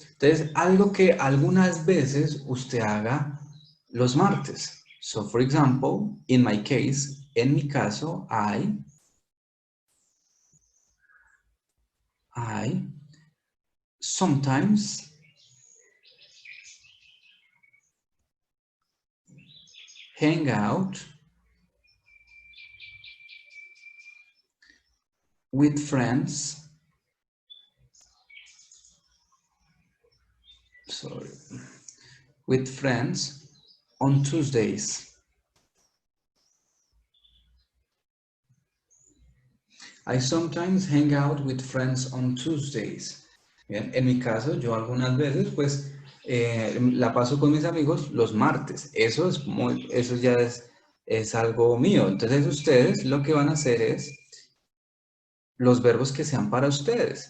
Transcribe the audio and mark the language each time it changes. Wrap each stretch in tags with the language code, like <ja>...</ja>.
<es>Entonces, algo que algunas veces usted haga los martes.</es> <en>So, for example, in my case,</en> <es>en mi caso,</es> <en>I sometimes hang out with friends. With friends on Tuesdays. I sometimes hang out with friends on Tuesdays.</en> <es>Bien, en mi caso, yo algunas veces, pues, la paso con mis amigos los martes. Eso ya es algo mío. Entonces, ustedes lo que van a hacer es los verbos que sean para ustedes.</es>